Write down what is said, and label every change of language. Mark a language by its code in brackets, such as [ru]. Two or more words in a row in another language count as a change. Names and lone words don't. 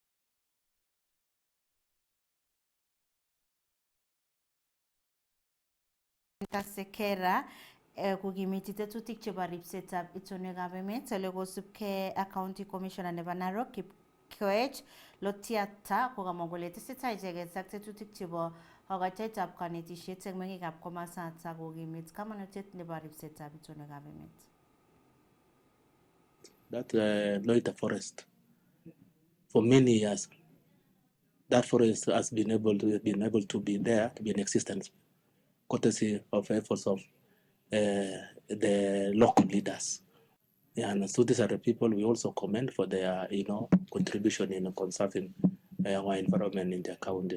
[kln] Kasekera kokimiti tetutik chebo ripsetab itonwekab emet ole kosubkei ak [en] County Commissioner [kln] nebo Narok Kipkoech Lotiata kokamwa kole tesetai icheket ak tetutik chebo kokoitoetab kanetisiet eng meng'ikab komasatak kokimit kamanutiet nebo ripsetab itonwekab emet. [en] That Loita Forest for many years. That forest has been able to be there, to be in existence, courtesy of efforts of the local leaders. And so these are the people we also commend for their, contribution in conserving our environment in the county.